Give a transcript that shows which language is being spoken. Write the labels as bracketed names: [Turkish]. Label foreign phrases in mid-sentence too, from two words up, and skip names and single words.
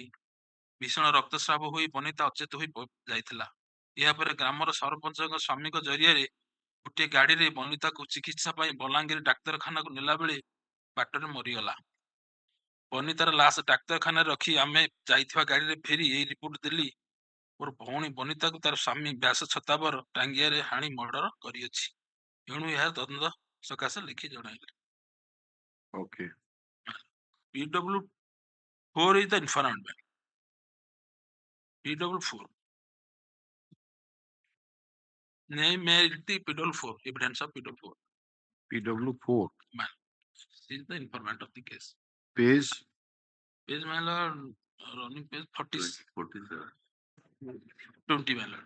[Odia] ଭୀଷଣ ରକ୍ତସ୍ରାବ ହୋଇ ବନିତା ଅଚେତ ହୋଇ ଯାଇଥିଲା ଏହାପରେ ଗ୍ରାମର ସରପଞ୍ଚଙ୍କ ସ୍ୱାମୀଙ୍କ ଜରିଆରେ ଗୋଟିଏ ଗାଡିରେ ବନିତାକୁ ଚିକିତ୍ସା ପାଇଁ ବଲାଙ୍ଗୀର ଡାକ୍ତରଖାନାକୁ ନେଲା ବେଳେ ବାଟରେ ମରିଗଲା ବନିତାର ଲାଶ ଡାକ୍ତରଖାନାରେ ରଖି ଆମେ ଯାଇଥିବା ଗାଡିରେ ଫେରି ଏଇ ରିପୋର୍ଟ ଦେଲି ମୋର ଭଉଣୀ ବନିତାକୁ ତାର ସ୍ୱାମୀ ବ୍ୟାସ ଛତାବର ଟାଙ୍ଗିଆରେ ହାଣି ମର୍ଡର କରିଅଛି ଏଣୁ ଏହା ତଦନ୍ତ ସକାଶେ ଲେଖି ଜଣାଇଲି ଓକେ [English] PW4 is the informant PW4 name may the PW4 evidence of PW4 She is the informant of the case page my lord running page 47 20 my lord